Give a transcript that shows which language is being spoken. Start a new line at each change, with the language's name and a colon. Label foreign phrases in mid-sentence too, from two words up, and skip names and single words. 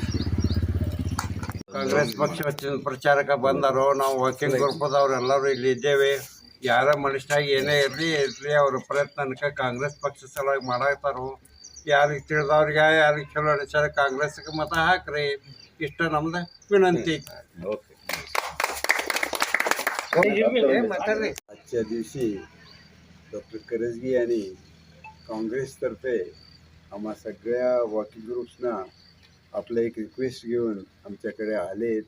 Kannada: ಕಾಂಗ್ರೆಸ್ ಪಕ್ಷ ಪ್ರಚಾರಕ್ಕೆ ಬಂದರು. ನಾವು
English: walking groupದವ್ರು
Kannada: ಎಲ್ಲರೂ ಇಲ್ಲಿ ಇದ್ದೇವೆ. ಯಾರ ಮನುಷ್ಯನಾಗಿ ಏನೇ ಇರಲಿ ಅವ್ರ ಪ್ರಯತ್ನಕ್ಕೆ ಕಾಂಗ್ರೆಸ್ ಪಕ್ಷ ಸಲುವಾಗಿ ಮಾಡಾಕ್ತಾರೋ. ಯಾರಿಗೆ ತಿಳಿದವ್ರಿಗೆ ಯಾರಿಗೆ ಚಲೋ ಅನಿಸ್ತಾರೆ ಕಾಂಗ್ರೆಸ್ಗೆ ಮತ ಹಾಕ್ರಿ. ಇಷ್ಟ ನಮ್ದು विनंती.
Marathi: आजच्या दिवशी डॉक्टर करजगी यांनी काँग्रेसतर्फे आम्हा सगळ्या
English: walking groupsना
Marathi: आपलं एक रिक्वेस्ट घेऊन आमच्याकडे आलेत.